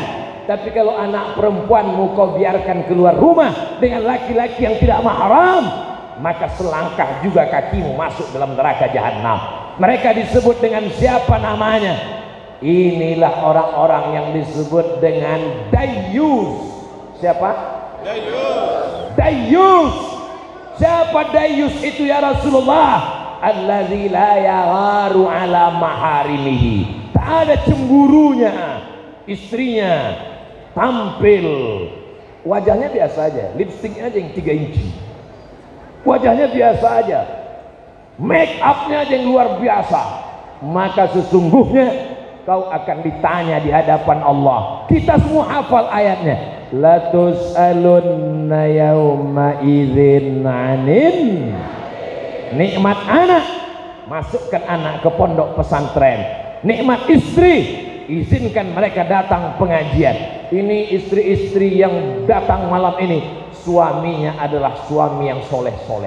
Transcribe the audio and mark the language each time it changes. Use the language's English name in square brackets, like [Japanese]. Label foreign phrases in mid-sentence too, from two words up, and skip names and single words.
[Indonesian] Tapi kalau anak perempuanmu kau biarkan keluar rumah dengan laki-laki yang tidak mahram, maka selangkah juga kakimu masuk dalam neraka jahanam. Mereka disebut dengan siapa namanya? Inilah orang-orang yang disebut dengan dayyus. Siapa? Dayyus. Siapa dayyus itu [Arabic] يا رسول الله? الذي لا يغار على محارمه. [Indonesian] Tak ada cemburunya istrinya tampil, wajahnya biasa aja, lipstiknya aja yang 3 inci, wajahnya biasa aja, make upnya aja yang luar biasa, maka sesungguhnya kau akan ditanya di hadapan Allah. Kita semua hafal ayatnya, [Arabic] لتسألن يومئذ عن [Indonesian] nikmat anak, masukkan anak ke pondok pesantren. Nikmat istri, izinkan mereka datang pengajian. Ini istri-istri yang datang malam ini, suaminya adalah suami yang soleh-soleh.